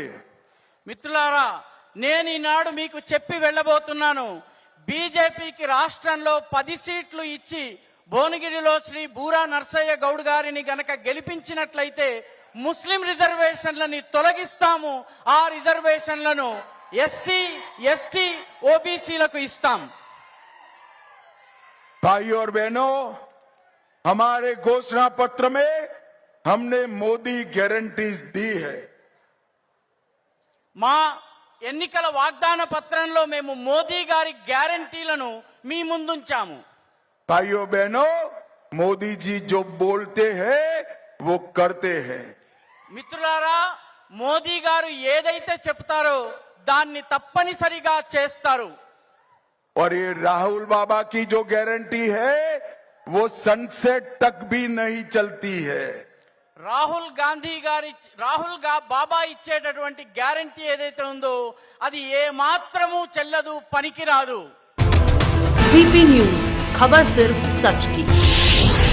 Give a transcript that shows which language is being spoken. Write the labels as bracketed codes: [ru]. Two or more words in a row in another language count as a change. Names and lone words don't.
[te] మిత్రులారా, నేను ఈనాడు మీకు చెప్పి వెళ్ళబోతున్నాను. బీజేపీకి రాష్ట్రంలో 10 సీట్లు ఇచ్చి భువనగిరిలో శ్రీ బూరా నర్సయ్య గౌడ్ గారిని గనక గెలిపించినట్లయితే ముస్లిం రిజర్వేషన్లని తొలగిస్తాము. ఆ రిజర్వేషన్లను ఎస్సీ, ఎస్టీ, ఓబీసీలకు ఇస్తాం. [hi] भाइयों और बहनों, हमारे घोषणा पत्र में हमने मोदी गारंटीज दी है. [te] మా ఎన్నికల వాగ్దాన పత్రంలో మేము మోదీ గారి గ్యారంటీలను మీ ముందుంచాము. [hi] भाइयों बहनों, मोदी जी जो बोलते हैं वो करते हैं. [te] మిత్రులారా, మోదీ గారు ఏదైతే చెప్తారో దాన్ని తప్పనిసరిగా చేస్తారు. [hi] और ये राहुल बाबा की जो गारंटी है वो सनसेट तक भी नहीं चलती है. [te] రాహుల్ బాబా ఇచ్చేటటువంటి గ్యారంటీ ఏదైతే ఉందో అది ఏ మాత్రము చెల్లదు, పనికిరాదు. [hi] वीपी न्यूज, खबर सिर्फ सच की.